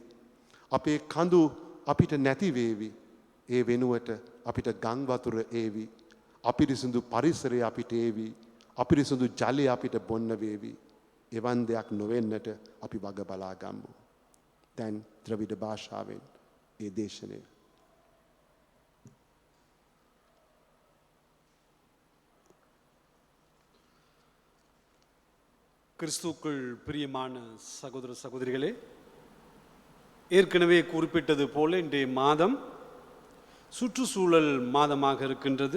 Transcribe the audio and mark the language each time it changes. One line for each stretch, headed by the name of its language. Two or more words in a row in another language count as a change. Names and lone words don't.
Sinhala: අපේ කඳු අපිට නැති වේවි. ඒ වෙනුවට අපිට ගං වතුර ඒවි. අපිරිසිදු පරිසරය අපිට ඒවි. අපිරිසිදු ජලය අපිට බොන්න වේවි. එවන් දෙයක් නොවෙන්නට අපි වග බලා ගම්මු. දැන් ද්‍රවිඩ භාෂාවෙන් ඒ දේශනය.
Tamil: கிறிஸ்துவுக்குள் பிரியமான சகோதர சகோதரிகளே, ஏற்கனவே குறிப்பிட்டது போல இன்றைய மாதம் சுற்றுச்சூழல் மாதமாக இருக்கின்றது.